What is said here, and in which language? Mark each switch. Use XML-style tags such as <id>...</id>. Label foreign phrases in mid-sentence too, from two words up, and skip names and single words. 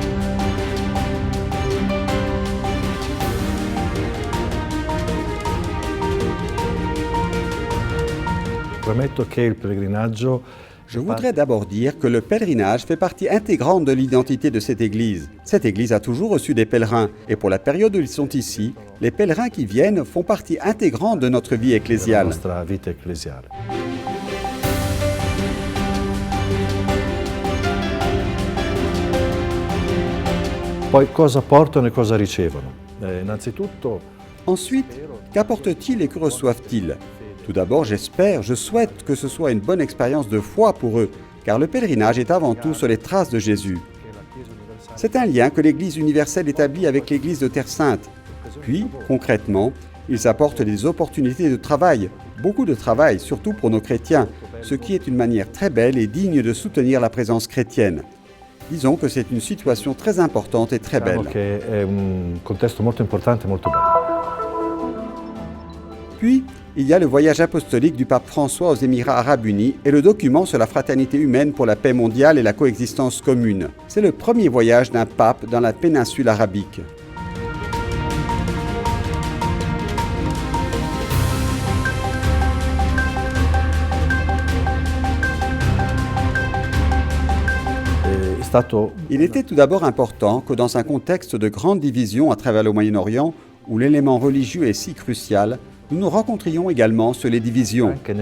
<fr>Je voudrais d'abord dire que le pèlerinage fait partie intégrante de l'identité de cette Église. Cette Église a toujours reçu des pèlerins et pour la période où ils sont ici, les pèlerins qui viennent font partie intégrante de notre vie ecclésiale.</fr> <it>Poi cosa portano e cosa ricevono? Innanzitutto,</it> <fr>ensuite, qu'apportent-ils et que reçoivent-ils? Tout d'abord, je souhaite que ce soit une bonne expérience de foi pour eux, car le pèlerinage est avant tout sur les traces de Jésus. C'est un lien que l'Église universelle établit avec l'Église de Terre Sainte. Puis, concrètement, ils apportent des opportunités de travail, beaucoup de travail, surtout pour nos chrétiens, ce qui est une manière très belle et digne de soutenir la présence chrétienne. Disons que c'est une situation très importante et très belle.</fr> <it>È un contesto molto importante e molto bello.</it> <fr>Puis, il y a le voyage apostolique du pape François aux Émirats Arabes Unis et le document sur la fraternité humaine pour la paix mondiale et la coexistence commune. C'est le premier voyage d'un pape dans la péninsule arabique. Il était tout d'abord important que dans un contexte de grande division à travers le Moyen-Orient, où l'élément religieux est si crucial, nous nous rencontrions également sur les divisions.</fr>